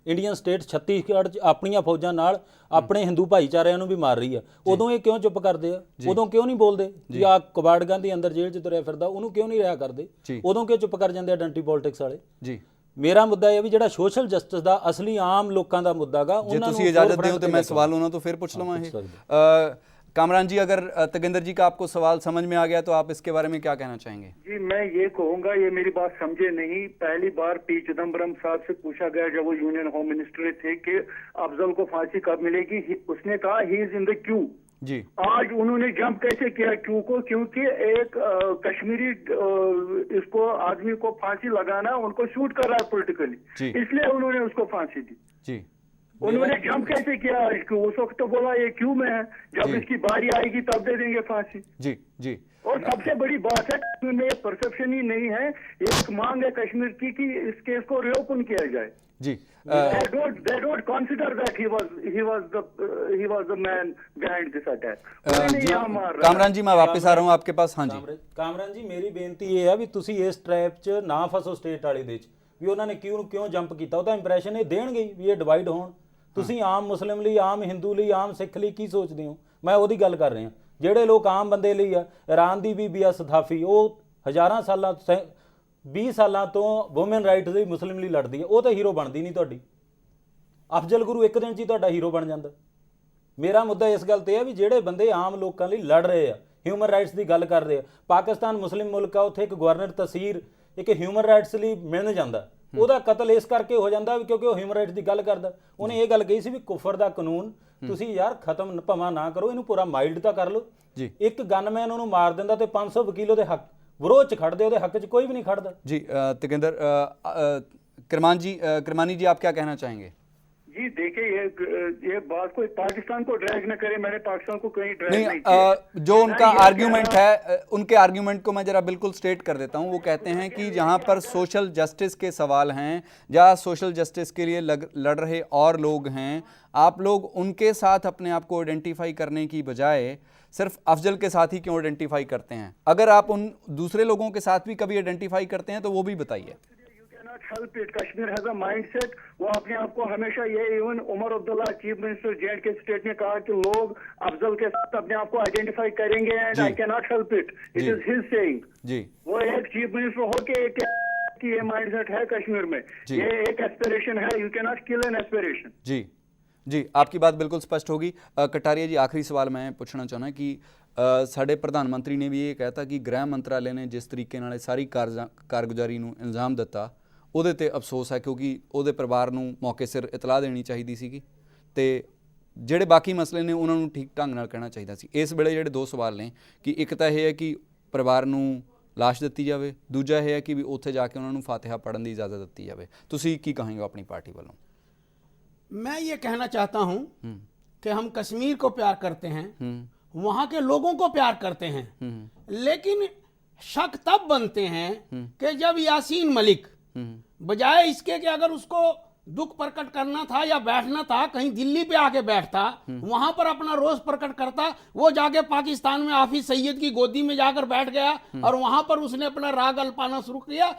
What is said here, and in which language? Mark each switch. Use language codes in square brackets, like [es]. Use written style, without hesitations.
[pa] Indian state Chhattisgarh 'ਚ ਆਪਣੀਆਂ ਫੌਜਾਂ ਨਾਲ ਆਪਣੇ ਹਿੰਦੂ ਭਾਈਚਾਰਿਆਂ ਨੂੰ ਵੀ ਮਾਰ ਰਹੀ ਆ। ਉਦੋਂ ਇਹ ਕਿਉਂ ਚੁੱਪ ਕਰਦੇ ਆ? ਉਦੋਂ ਕਿਉਂ ਨਹੀਂ ਬੋਲਦੇ ਕਿ ਆ ਕਬਾੜ ਗਾਂਧੀ ਅੰਦਰ ਜੇਲ੍ਹ 'ਚ ਤੁਰਿਆ ਫਿਰਦਾ, ਉਹਨੂੰ ਕਿਉਂ ਨਹੀਂ ਰਿਹਾ ਕਰਦੇ? ਉਦੋਂ ਕਿਉਂ ਚੁੱਪ ਕਰ ਜਾਂਦੇ ਆਇਡੈਂਟੀ ਪੋਲਿਟਿਕਸ ਵਾਲੇ ਜੀ? ਮੇਰਾ ਮੁੱਦਾ ਇਹ ਵੀ ਜਿਹੜਾ ਸੋਸ਼ਲ ਜਸਟਿਸ ਦਾ ਅਸਲੀ ਆਮ ਲੋਕਾਂ ਦਾ ਮੁੱਦਾ ਗਾ, ਉਹਨਾਂ ਨੂੰ ਤੁਸੀਂ ਇਜਾਜ਼ਤ ਦਿਓ ਤੇ ਮੈਂ ਸਵਾਲ ਉਹਨਾਂ ਤੋਂ ਫਿਰ ਪੁੱਛ ਲਵਾਂ। ਇਹ [hi] कामरान जी, अगर तगिंदर जी का आपको सवाल समझ में आ गया तो आप इसके बारे में क्या कहना चाहेंगे? जी, मैं ये कहूंगा, ये मेरी बात समझे नहीं। पहली बार पी चिदम्बरम साहब से पूछा गया जब वो यूनियन होम मिनिस्टर थे कि अफजल को फांसी कब मिलेगी, उसने कहा [en] he is in the queue [hi] जी। आज उन्होंने जंप कैसे किया क्यू को? क्योंकि एक कश्मीरी इसको आदमी को फांसी लगाना उनको शूट कर रहा है पॉलिटिकली, इसलिए उन्होंने उसको फांसी दी जी। उन्होंने जंप कैसे किया? उस वक्त तो बोला ये क्यों में है, जब इसकी बारी आएगी तब दे देंगे फांसी जी जी। और सबसे बड़ी बात है में परसेप्शन ही नहीं है, एक मांग है कश्मीर की कि इस केस को रिओपन किया जाए। जी [en] they don't consider that he was the man behind this attack. [hi] जी कामरान जी मैं वापस आ रहा हूँ आपके पास। हाँ जी [pa] ਕਾਮਰਾਨ ਜੀ ਮੇਰੀ ਬੇਨਤੀ ਇਹ ਆ ਵੀ ਤੁਸੀਂ ਇਸ ਟ੍ਰੈਪ 'ਚ ਨਾ ਫਸੋ ਸਟੇਟ ਵਾਲੇ ਦੇ 'ਚ ਵੀ ਉਹਨਾਂ ਨੇ ਕਿਉਂ ਜੰਪ ਕੀਤਾ। ਉਹਦਾ ਇੰਪ੍ਰੈਸ਼ਨ ਇਹ ਦੇਣਗੇ ਹੀ ਵੀ ਇਹ ਡਿਵਾਈਡ ਹੋਣ। ਤੁਸੀਂ ਆਮ ਮੁਸਲਿਮ ਲਈ, ਆਮ ਹਿੰਦੂ ਲਈ, ਆਮ ਸਿੱਖ ਲਈ ਕੀ ਸੋਚਦੇ ਹੋ? ਮੈਂ ਉਹਦੀ ਗੱਲ ਕਰ ਰਿਹਾ। ਜਿਹੜੇ ਲੋਕ ਆਮ ਬੰਦੇ ਲਈ ਆ, ਇਰਾਨ ਦੀ ਬੀਬੀ ਆ ਸਦਾਫੀ, ਉਹ ਹਜ਼ਾਰਾਂ ਸਾਲਾਂ 20 ਸਾਲਾਂ ਤੋਂ ਵੂਮਨ ਰਾਈਟਸ ਲਈ ਮੁਸਲਿਮ ਲਈ ਲੜਦੀ ਹੈ, ਉਹ ਤਾਂ ਹੀਰੋ ਬਣਦੀ ਨਹੀਂ ਤੁਹਾਡੀ। ਅਫਜ਼ਲ ਗੁਰੂ ਇੱਕ ਦਿਨ 'ਚ ਹੀ ਤੁਹਾਡਾ ਹੀਰੋ ਬਣ ਜਾਂਦਾ। ਮੇਰਾ ਮੁੱਦਾ ਇਸ ਗੱਲ ਤੇ ਹੈ ਵੀ ਜਿਹੜੇ ਬੰਦੇ ਆਮ ਲੋਕਾਂ ਲਈ ਲੜ ਰਹੇ ਆ, ਹਿਊਮਨ ਰਾਈਟਸ ਦੀ ਗੱਲ ਕਰ ਰਹੇ ਆ, ਪਾਕਿਸਤਾਨ ਮੁਸਲਿਮ ਮੁਲਕ ਆ, ਉੱਥੇ ਇੱਕ ਗਵਰਨਰ ਤਸੀਰ ਇੱਕ ਹਿਊਮਨ ਰਾਈਟਸ ਲਈ ਮਿਲਣ ਜਾਂਦਾ, ਉਹਦਾ ਕਤਲ ਇਸ ਕਰਕੇ ਹੋ ਜਾਂਦਾ ਵੀ ਕਿਉਂਕਿ ਉਹ ਹਿਊਮਨ ਰਾਈਟਸ ਦੀ ਗੱਲ ਕਰਦਾ। ਉਹਨੇ ਇਹ ਗੱਲ ਕਹੀ ਸੀ ਵੀ ਕੁਫਰ ਦਾ ਕਾਨੂੰਨ ਤੁਸੀਂ ਯਾਰ ਖਤਮ ਭਵਾਂ ਨਾ ਕਰੋ, ਇਹਨੂੰ ਪੂਰਾ ਮਾਈਲਡ ਤਾਂ ਕਰ ਲਓ। ਇੱਕ ਗਨਮੈਨ ਉਹਨੂੰ ਮਾਰ ਦਿੰਦਾ ਤੇ 500 ਵਕੀਲ ਉਹਦੇ ਹੱਕ ਵਿਰੋਧ 'ਚ ਖੜਦੇ, ਉਹਦੇ ਹੱਕ 'ਚ ਕੋਈ ਵੀ ਨਹੀਂ ਖੜਦਾ। [hi] जी तकेंदर किरमानी जी आप क्या कहना चाहेंगे? जी देखिए ये बात कोई पाकिस्तान को ड्रैग न करे, मैंने पाकिस्तान को कहीं ड्रैग नहीं नहीं किया। जो उनका आर्ग्यूमेंट है, उनके आर्ग्यूमेंट को मैं जरा बिल्कुल स्ट्रेट कर देता हूं। वो कहते हैं कि जहां पर सोशल जस्टिस के सवाल हैं या सोशल जस्टिस के लिए लड़ रहे और लोग हैं, आप लोग उनके साथ अपने आप को आइडेंटिफाई करने की बजाय सिर्फ अफजल के साथ ही क्यों आइडेंटिफाई करते हैं? अगर आप उन दूसरे लोगों के साथ भी कभी आइडेंटिफाई करते हैं तो वो भी बताइए। [en] Help it, Kashmir has a mindset. [hi] वो अपने आप को हमेशा ये, even Omar Abdullah chief minister J&K state ने कहा कि लोग अफजल के साथ अपने आप को आइडेंटिफाई करेंगे [en] And I cannot help it, it is his saying. [hi] जी वो एक चीफ मिनिस्टर हो के कि ये माइंडसेट है कश्मीर में, ये एक एस्पिरेशन है, [en] You can not kill an aspiration. [hi] जी जी आपकी बात बिल्कुल स्पष्ट होगी। कटारिया जी आखिरी सवाल मैं पूछना चाहना कि [pa] ਸਾਡੇ ਪ੍ਰਧਾਨ ਮੰਤਰੀ ਨੇ ਵੀ ਇਹ ਕਹਿਤਾ ਕਿ ਗ੍ਰਹਿ ਮੰਤਰਾਲੇ ਨੇ ਜਿਸ ਤਰੀਕੇ ਨਾਲ ਸਾਰੀ ਕਾਰਗੁਜ਼ਾਰੀ ਨੂੰ ਇਲਜ਼ਾਮ ਦਿੱਤਾ ਉਹਦੇ ਤੇ ਅਫਸੋਸ ਹੈ, ਕਿਉਂਕਿ ਉਹਦੇ ਪਰਿਵਾਰ ਨੂੰ ਮੌਕੇ ਸਿਰ ਇਤਲਾਹ ਦੇਣੀ ਚਾਹੀਦੀ ਸੀਗੀ ਤੇ ਜਿਹੜੇ ਬਾਕੀ ਮਸਲੇ ਨੇ ਉਹਨਾਂ ਨੂੰ ਠੀਕ ਢੰਗ ਨਾਲ ਕਹਿਣਾ ਚਾਹੀਦਾ ਸੀ। ਇਸ ਵੇਲੇ ਜਿਹੜੇ ਦੋ ਸਵਾਲ ਨੇ ਕਿ ਇੱਕ ਤਾਂ ਇਹ ਹੈ ਕਿ ਪਰਿਵਾਰ ਨੂੰ ਲਾਸ਼ ਦਿੱਤੀ ਜਾਵੇ, ਦੂਜਾ ਇਹ ਹੈ ਕਿ ਵੀ ਉੱਥੇ ਜਾ ਕੇ ਉਹਨਾਂ ਨੂੰ ਫਾਤਿਹਾ ਪੜ੍ਹਨ ਦੀ ਇਜਾਜ਼ਤ ਦਿੱਤੀ ਜਾਵੇ। ਤੁਸੀਂ ਕੀ ਕਹਾਂਗੇ ਆਪਣੀ ਪਾਰਟੀ ਵੱਲੋਂ? [hi] मैं ये कहना चाहता हूं कि हम कश्मीर को प्यार करते हैं, वहां के लोगों को प्यार करते हैं, लेकिन शक तब बनते हैं कि जब यासीन मलिक बजाय इसके कि अगर उसको दुख प्रकट करना था या बैठना था कहीं दिल्ली पे आके बैठता, वहां पर अपना रोष प्रकट करता, वो जाके पाकिस्तान में हाफिज सईद की गोदी में जाकर बैठ गया और वहां पर उसने अपना राग अल्पाना शुरू किया।